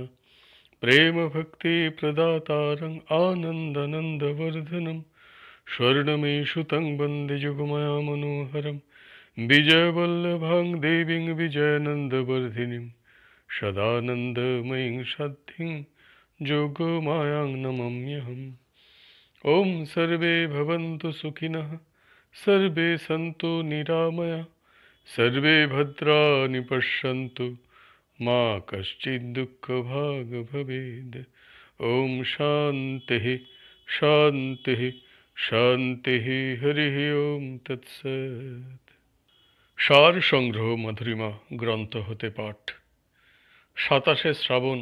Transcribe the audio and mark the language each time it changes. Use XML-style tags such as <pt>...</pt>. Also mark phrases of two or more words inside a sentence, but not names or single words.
<sa>প্রেম ভক্তি প্রদাতারং আনন্দানন্দবর্ধনম, স্বর্ণমেষু তং বন্দে যুগময়া মনোহরম। বিজয়বল্লভাং দেবীং বিজয়ানন্দবর্ধিনীং, সদানন্দময়ীং সাধ্যিং যোগমায়াং নমাম্যহম। ওম সর্বে ভবন্তু সুখিনঃ, সর্বে সন্তু নিরাময়া, সর্বে ভদ্রাণি পশ্যন্তু মা কশ্চিৎ দুঃখ ভাগ ভবেদ। ওম শান্তি শান্তি শান্তি। হরি ওম তৎসৎ।</sa> <bn>সার সংগ্রহ মধুরিমা গ্রন্থ হতে পাঠ। 27শে শ্রাবণ।</bn>